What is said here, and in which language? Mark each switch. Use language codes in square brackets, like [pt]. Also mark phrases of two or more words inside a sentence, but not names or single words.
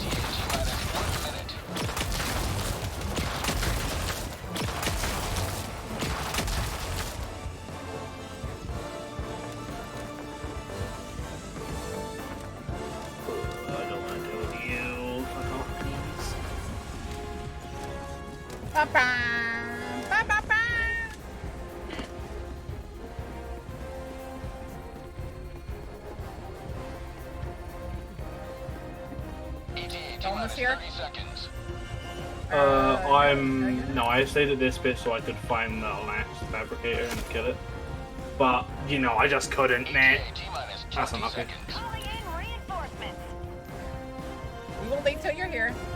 [en] ETA T-minus 1 minute. I don't want to deal with you. Fuck off, please. Ba-ba! Ba-ba-ba! ETA Almost T-minus here? 30 seconds. No, I stayed at this bit so I could find the last fabricator and kill it. But, you know, I just couldn't, man. ETA T-minus That's 20 unlucky. seconds. Calling in reinforcements. We will wait till you're here.